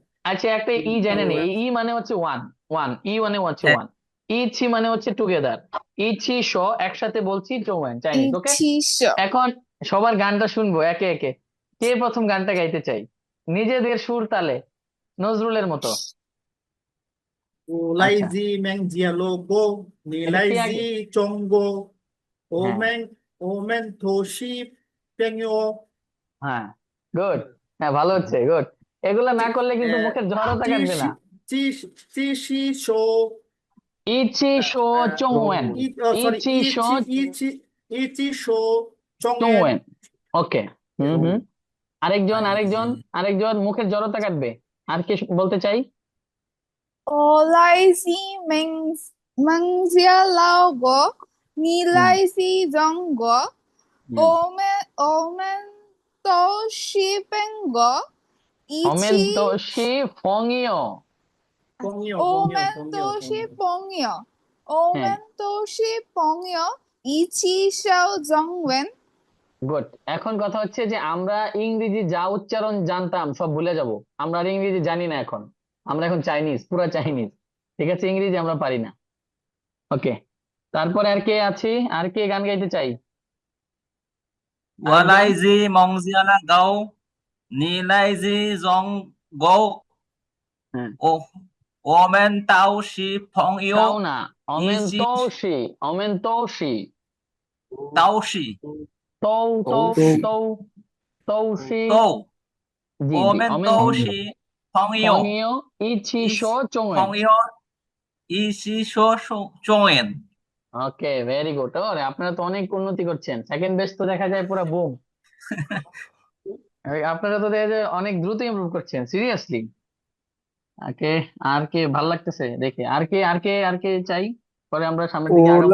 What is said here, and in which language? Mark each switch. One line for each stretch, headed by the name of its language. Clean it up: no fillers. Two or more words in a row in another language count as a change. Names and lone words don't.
Bangla: আচ্ছা, একটা ই জানেন, এই ই মানে হচ্ছে ওয়ান, ওয়ান ই মানে হচ্ছে হ্যাঁ। ওয়ান। ইচি মানে হচ্ছে টুগেদার,
Chinese: 一起说
Bangla: একসাথে বলছি চৌওয়ান চাইনিজ। ওকে,
Chinese: 一起说.
Bangla: এখন সবার গানটা শুনবো একে একে। কে প্রথম গানটা গাইতে চাই, নিজেদের সুর তালে, নজরুলের মতো? আচ্ছা,
Chinese: 我来自孟加拉国，你
Bangla: এটা কে
Chinese: 来自
Bangla: আগে?
Chinese: 中国，我
Bangla: হ্যাঁ
Chinese: 们我们都是朋友。
Bangla: হ্যাঁ, গুড। হ্যাঁ, ভালো হচ্ছে, গুড। এগুলা না
Chinese: 继
Bangla: করলে কিন্তু মুখের জড়তা
Chinese: 继
Bangla: কাটবে না।
Chinese: 续继续说，一起说中 চৌওয়ান, 文 sorry，一起说一起说中原。
Bangla: চৌওয়ান। ওকে, হুম হুম। আরেকজন,
Chinese: 来自
Bangla: আরেকজন, আরেকজন মুখের জড়তা কাটবে। আর কে বলতে চাই?
Chinese: 我来自孟加拉国，你
Bangla: হুম
Chinese: 来自中国，
Bangla: হুম।
Chinese: 我们都是朋友，一起，我们都是朋友. 朋友朋友朋友朋友。
Bangla: হ্যাঁ,
Chinese: 我们都是朋友，我们都是朋友，一起说中文。
Bangla: গুড। এখন কথা হচ্ছে যে আমরা ইংরেজি যা উচ্চারণ জানতাম সব ভুলে যাব। আমরা আর ইংরেজি জানি না এখন, আমরা এখন চাইনিজ, পুরা চাইনিজ। ঠিক আছে, ইংরেজি আমরা পারি না। ওকে, তারপরে আর কে আছি, আর কে গান গাইতে চাই? আরেকজন?
Chinese: 我来自孟加拉州，你来自中国，
Bangla: হ্যাঁ,
Chinese: 我们都是朋友，
Bangla: তাও না,
Chinese: 一起我们都是，我们都是, 都是都 都都都，都是.
Bangla: জি জি,
Chinese: 都，我们都是朋友，朋友，一起说中文. 一起说中文。
English: Okay, very good.
Bangla: ওরে, আপনারা তো অনেক উন্নতি করছেন,
English: second best
Bangla: তো দেখা যায় পুরো বুম। আপনারা তো দেখা যায় অনেক দ্রুত ইমপ্রুভ করছেন, সিরিয়াসলি। ওকে, আর কে ভাল লাগতেছে দেখে? আর কে চাই, পরে আমরা সামনের দিকে আগাবো।